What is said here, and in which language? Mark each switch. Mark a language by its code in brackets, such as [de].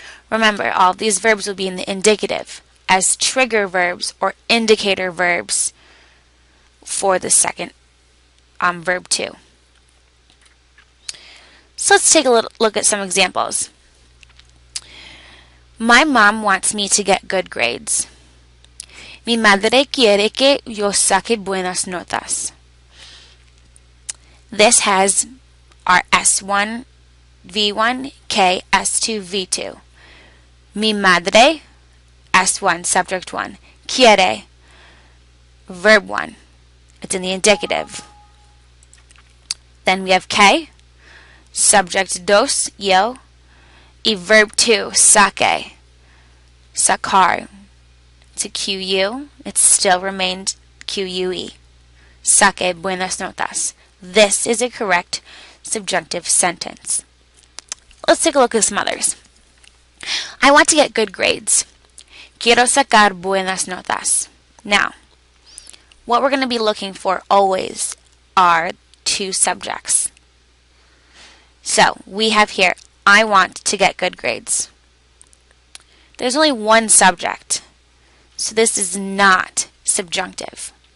[en] Remember, all of these verbs will be in the indicative as trigger verbs or indicator verbs for the second verb 2. So let's take a look at some examples. My mom wants me to get good grades. [es] Mi madre quiere que yo saque buenas notas. [en] This has our S1, V1, K, S2, V2. Mi madre, S1, subject 1. Quiere, verb 1. It's in the indicative. Then we have K, subject dos, yo, y verb 2, saque, sacar. It's a QU. It still remained QUE. [es] Saque buenas notas. [en] This is a correct subjunctive sentence. Let's take a look at some others. I want to get good grades. [es] Quiero sacar buenas notas. [en] Now, what we're going to be looking for always are two subjects. So, we have here, I want to get good grades. There's only one subject, so this is not subjunctive.